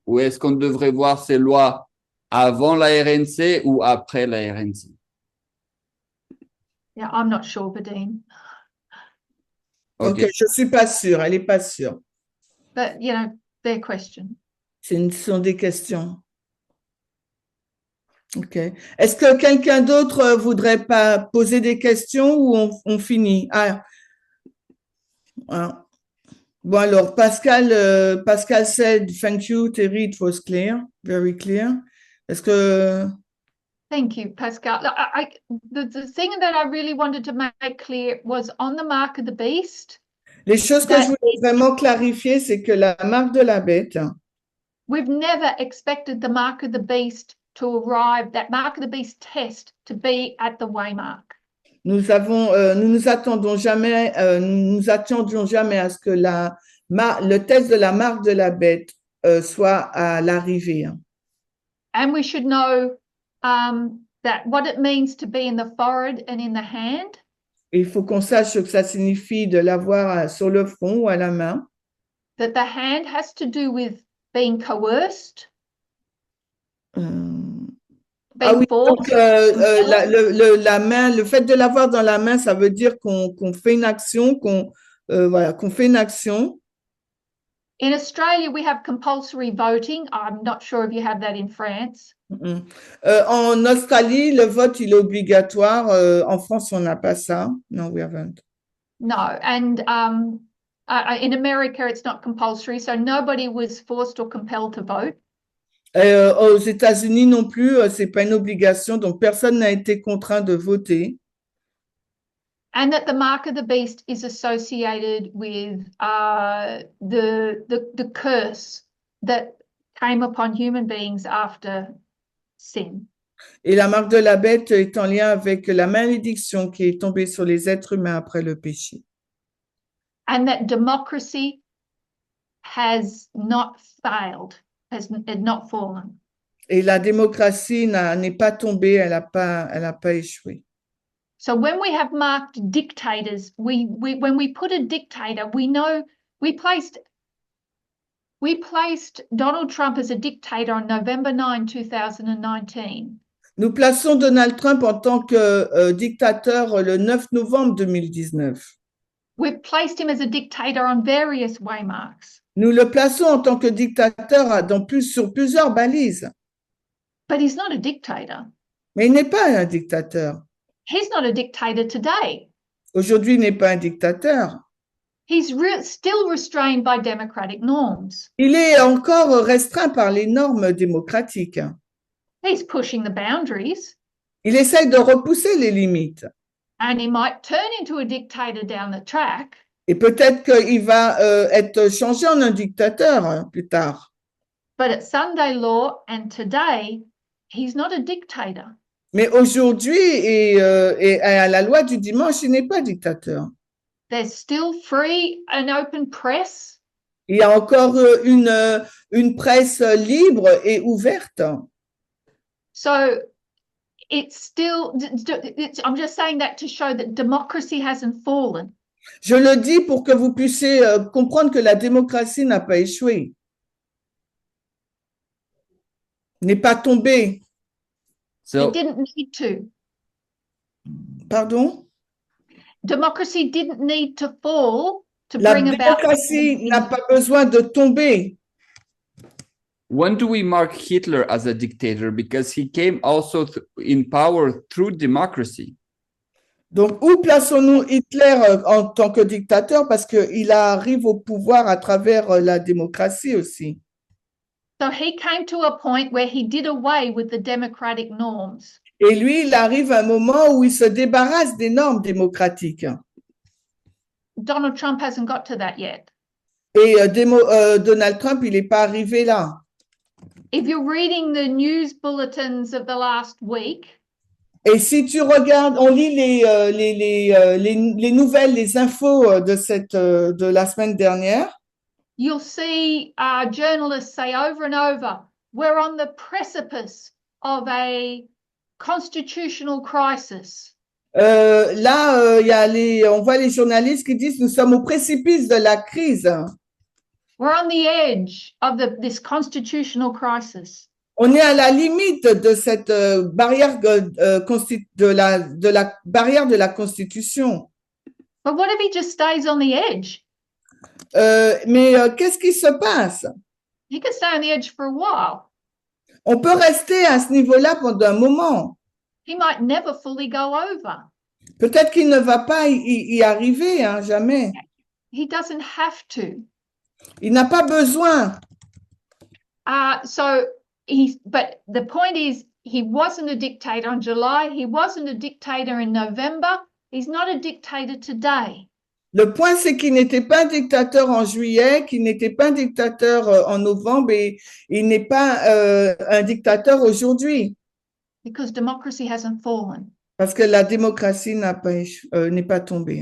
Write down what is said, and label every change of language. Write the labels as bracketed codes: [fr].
[fr] Ou est-ce qu'on devrait voir ces lois avant la RNC ou après la RNC? [en] Yeah, I'm not sure, Badine. [fr] Ok, je suis pas sûre, elle est pas sûre. [en] But, you know, their question. [fr] Ce sont des questions. Ok. Est-ce que quelqu'un d'autre voudrait pas poser des questions ou on finit? Ah. Bon, alors, [en] Pascal said, thank you, Terry, it was clear, very clear. [fr] Est-ce que... [en] Thank you, Pascal. The thing that I really wanted to make clear was on the mark of the beast. [fr] Les choses que je voulais vraiment clarifier, c'est que la marque de la bête, [en] we've never expected the mark of the beast to arrive, that mark of the beast test to be at the waymark. [fr] Nous nous attendions jamais à ce que le test de la marque de la bête soit à l'arrivée. [en] And we should know that what it means to be in the forehead and in the hand. [fr] Il faut qu'on sache ce que ça signifie de l'avoir sur le front ou à la main. [en] That the hand has to do with being coerced. [fr] Ah oui, donc la main, le fait de l'avoir dans la main, ça veut dire qu'on fait une action, qu'on fait une action. [en] In Australia, we have compulsory voting. I'm not sure if you have that in France. [fr] En Australie, le vote, il est obligatoire. En France, on n'a pas ça. [en] No, we haven't. No, and in America, it's not compulsory, so nobody was forced or compelled to vote. [fr] Aux États-Unis non plus, c'est pas une obligation, donc personne n'a été contraint de voter. [en] And that the mark of the beast is associated with the curse that came upon human beings after sin. [fr] Et la marque de la bête est en lien avec la malédiction qui est tombée sur les êtres humains après le péché. [en] And that democracy has not failed, has not fallen. [fr] Et la démocratie n'est pas tombée, elle n'a pas échoué. [en] So when we have marked dictators, when we put a dictator, we know we placed Donald Trump as a dictator on November 9, 2019. [fr] Nous plaçons Donald Trump en tant que dictateur le 9 novembre 2019. [en] We've placed him as a dictator on various waymarks. [fr] Nous le plaçons en tant que dictateur sur plusieurs balises. [en] But he's not a dictator. [fr] Mais il n'est pas un dictateur. [en] He's not a dictator today. [fr] Aujourd'hui, il n'est pas un dictateur. [en] He's still restrained by democratic norms. [fr] Il est encore restreint par les normes démocratiques. [en] He's pushing the boundaries. [fr] Il essaye de repousser les limites. [en] And he might turn into a dictator down the track. [fr] Et peut-être qu'il va être changé en un dictateur plus tard. [en] But at Sunday law and today, he's not a dictator. [fr] Mais aujourd'hui et à la loi du dimanche, il n'est pas dictateur. [en] There's still free and open press. [fr] Il y a encore une presse libre et ouverte. [en] So it's still, I'm just saying that to show that democracy hasn't fallen. [fr] Je le dis pour que vous puissiez comprendre que la démocratie n'a pas échoué, n'est pas tombée. [en] It didn't need to. [fr] Pardon? [en] Democracy didn't need to fall to [fr] La [en] bring about. [fr] démocratie n'a pas besoin de tomber. [en] When do we mark Hitler as a dictator? Because he came also in power through democracy. [fr] Donc, où plaçons-nous Hitler en tant que dictateur? Parce qu'il arrive au pouvoir à travers la démocratie aussi. [en] So he came to a point where he did away with the democratic norms. [fr] Et lui, il arrive à un moment où il se débarrasse des normes démocratiques. [en] Donald Trump hasn't got to that yet. [fr] Et Donald Trump, il n'est pas arrivé là. [en] If you're reading the news bulletins of the last week, [fr] Et si tu regardes, on lit les nouvelles, les infos de la semaine dernière, [en] you'll see journalists say over and over, we're on the precipice of a constitutional crisis. [fr] là, on voit les journalistes qui disent nous sommes au précipice de la crise. [en] We're on the edge of this constitutional crisis. [fr] On est à la limite de cette barrière de la barrière de la Constitution. [en] But what if he just stays on the edge? [fr] Mais qu'est-ce qui se passe? [en] He could stay on the edge for a while. [fr] On peut rester à ce niveau-là pendant un moment. [en] He might never fully go over. [fr] Peut-être qu'il ne va pas y arriver, hein, jamais. [en] He doesn't have to. [fr] Il n'a pas besoin. [en] But the point is, he wasn't a dictator in July. He wasn't a dictator in November. He's not a dictator today. [fr] Le point, c'est qu'il n'était pas un dictateur en juillet, qu'il n'était pas un dictateur en novembre et il n'est pas un dictateur aujourd'hui. [en] Because democracy hasn't fallen. [fr] Parce que la démocratie n'est pas tombée.